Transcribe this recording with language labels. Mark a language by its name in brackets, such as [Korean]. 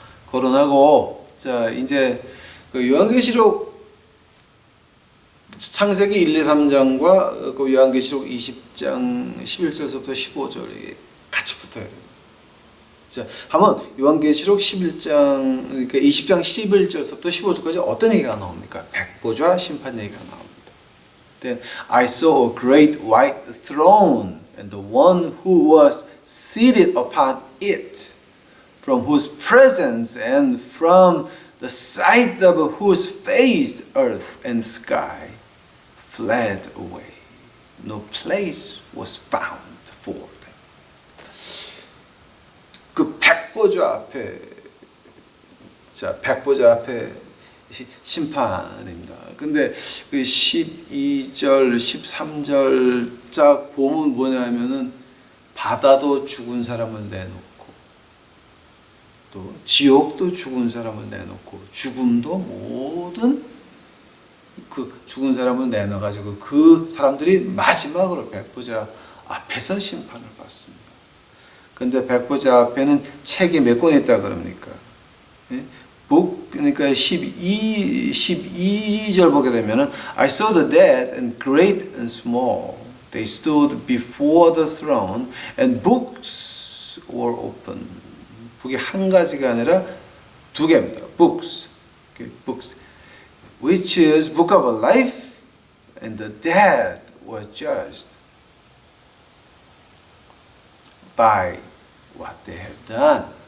[Korean] 거론하고 자 이제 그 요한계시록 창세기 1, 2, 3장과 그 요한계시록 20장 11절부터 15절이 같이 붙어요. 자, 한번 요한계시록 11장 그러니까 20장 11절부터 15절까지 어떤 얘기가 나옵니까? 백보좌 심판 얘기가 나옵니다. [English] Then I saw a great white throne and the one who was seated upon it, from whose presence and from the sight of whose face earth and sky fled away. No place was found for them. [Korean] 그 백보좌 앞에 백보좌 앞에 심판입니다. 근데 그 12절, 13절 짝 보면 뭐냐면은 바다도 죽은 사람을 내놓고 또 지옥도 죽은 사람을 내놓고 죽음도 모든 그 죽은 사람을 내놔가지고 그 사람들이 마지막으로 백보좌 앞에서 심판을 받습니다. 근데 백보좌 앞에는 책이 몇 권 있다 그럽니까? 예? 그러니까 12절 보게 되면은 [English] I saw the dead and great and small. They stood before the throne and books were open. [Korean] 북이 한 가지가 아니라 두 개입니다. [English] Books. Books. Which is book of life, and the dead were judged by what they had done.